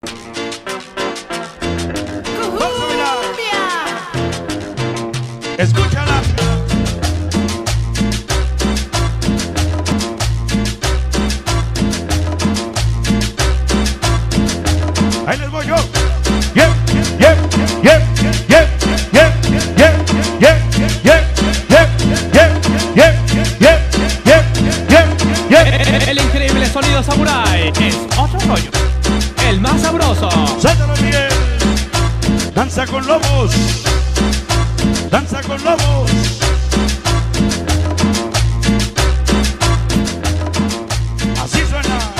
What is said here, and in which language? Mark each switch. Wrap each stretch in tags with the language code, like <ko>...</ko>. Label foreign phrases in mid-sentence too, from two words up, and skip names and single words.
<es>Escúchala. Ahí les voy yo.</es> <en>Yeah, yeah, yeah, yeah, yeah, yeah, yeah, yeah, yeah, yeah, yeah, yeah.</en> <es>El increíble sonido Samurai es otro rollo. El más sabroso. Suéltalo bien. Danza con lobos. Danza con lobos. Así suena.</es>